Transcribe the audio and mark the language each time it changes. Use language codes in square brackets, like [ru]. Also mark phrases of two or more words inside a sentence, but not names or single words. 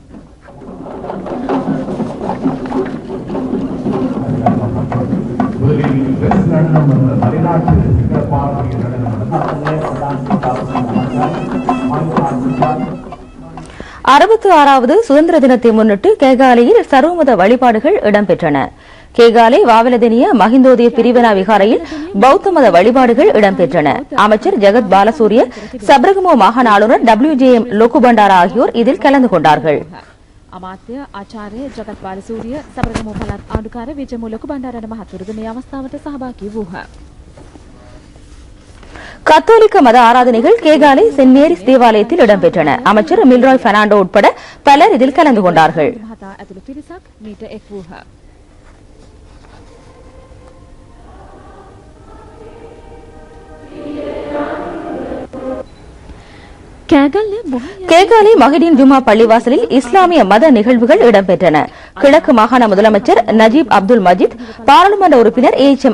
[ta] அறுபத்தி ஆறாவது சுதந்திர தினத்தை முன்னிட்டு கேகாலையில் சர்வமத வழிபாடுகள் இடம்பெற்றன. கேகாலை வாவலதெனிய மஹிந்தோதய பிரிவினா விகாரையில் பௌத்த மத வழிபாடுகள் இடம்பெற்றன. அமைச்சர் ஜெகத் பாலசூரிய, சப்ரகமோ மாகாண ஆளுநர் டபிள்யூ.ஜே.எம். லோகுபண்டாரா ஆகியோர் இதில் கலந்து கொண்டார்கள். [si] අමාත්‍ය ආචාර්ය ජගත් බාලසූරිය සබරගමු පළාත් ආණ්ඩුකාර විජයමු ලොකුබණ්ඩාරන මහතුරුද මේ අවස්ථාවට සහභාගී වූහ. [ta] கத்தோலிக்க மத ஆராதனைகள் கேகாலை சென்ட் மேரிஸ் தேவாலயத்தில் இடம்பெற்றன. அமைச்சர் மில்ராய் பெர்னாண்டோ உட்பட பலர் இதில் கலந்து கொண்டார்கள். [si] මහතා ඇතුළු පිරිසක් මීට එක් වූහ. [ta] கேகாலை மஹிடின் ஜுமா பள்ளிவாசலில் இஸ்லாமிய மத நிகழ்வுகள் இடம்பெற்றன. கிழக்கு மாகாண முதலமைச்சர் நஜீப் அப்துல் மஜித், பாராளுமன்ற உறுப்பினர் ஏ.எச்.எம்.